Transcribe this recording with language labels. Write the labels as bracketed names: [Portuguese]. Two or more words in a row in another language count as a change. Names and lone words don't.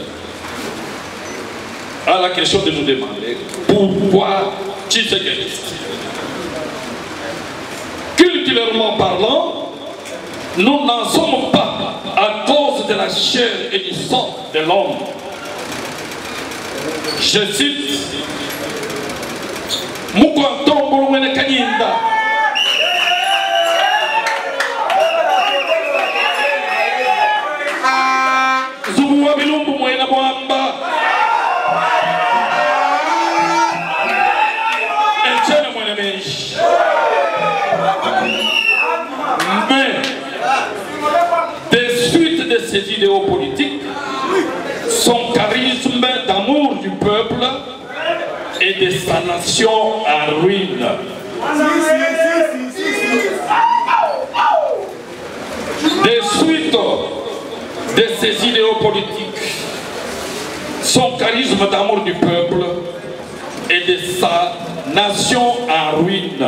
[French] À la question de nous demander pourquoi tshisekidistes. Culturellement parlant, nous n'en sommes pas à cause de la chair et du sang de l'homme. Je cite Mukwanto Mbulumene Kanyinda. Zubuwa Bilumbu Mwena Mwamba. Etienne Mwena Mench. Mais, des suites de ces idéaux politiques, son charisme d'amour du peuple et de sa nation en ruine. Des suites de ces idéaux politiques, son charisme d'amour du peuple et de sa nation en ruine.